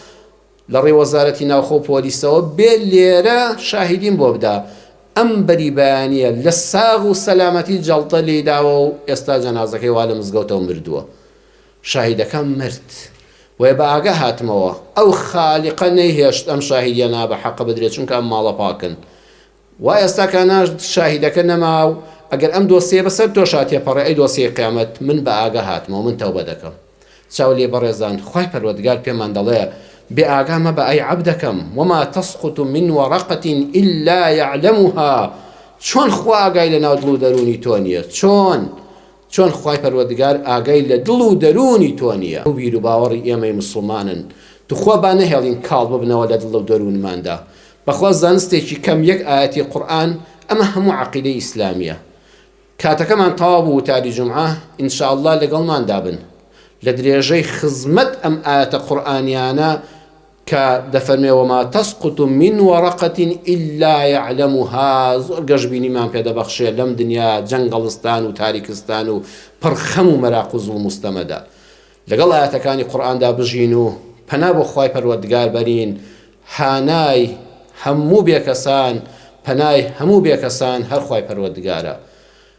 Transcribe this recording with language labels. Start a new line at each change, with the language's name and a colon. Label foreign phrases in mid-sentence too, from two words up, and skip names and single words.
Central Kurdish: لە ڕێ وەزارەتی ناوخۆ پۆلیسەوە بێ لێرە شاهیدیم بۆ بدا ئەم بەری بەیانیە لە ساغ و سەلامەتی جەڵتە لێداوە و ئێستا جەنازەکەی وا لە مزگەوتەوە مردووە شاهیدەکەم مرد وێ بە ئاگە هاتمەوە ئەو خالیقە نەیهێشت ئەم شاهیدیە نا بە حەقە بدرێت چونکە ئەم ماڵە پاکن وا ئێستا کاناش شاهیدەکە نەماو ئەگەر ئەم دۆسیە بەسەر تۆشا تێپەڕێ ئەی دۆسیە قیامەت من بە ئاگە هاتمەوە من تەوبە دەکەم چاو لێ بەڕێزان خوای پەروەردگار پێمان دەڵێ بێ ئاگامە بە ئەی عەبدەکەم
Arabic: وما تسقط من ورقة إلا يعلمها
Central Kurdish: چۆن خوا ئاگای لە ناو دڵ و دەرونی تۆ نییە چۆن خوای پەروەردگار ئاگای لە دڵ و دەرونی تۆ نییە ئەو بیر و باوەڕی ئێمەی مسڵمانن توخوا با نەهێڵین کاڵ ببنەوە لە دڵ و دەرونماندا بەخوا زانستێکی کەم یەک ئاەتی قورئان ئەمە هەموو عەقیدەی ئیسلامیە کاتەکەمان تەواو بوو تاری جومعە ئینشاءالله لەگەڵمان دابن لە درێژەی خزمەت ئەم ئاەتە قورئانیانە کە دەفەرمێ
Arabic: وما تسقط من ورقة إلا يعلمها
Central Kurdish: زۆر گەشببینیمان پێدەبەخشێ لەم دنیا جەنگەڵستان و تاریکستان و پڕخەم و مەراق و زوڵم مستەمەدا لەگەڵ ئاەتەکانی قورئاندا بژین و پەنا بۆ خوای پەروەردگار بەرین هانای هەموو بێکەسان پەنای هەموو بێکەسان هەر خوای پەروەردگارە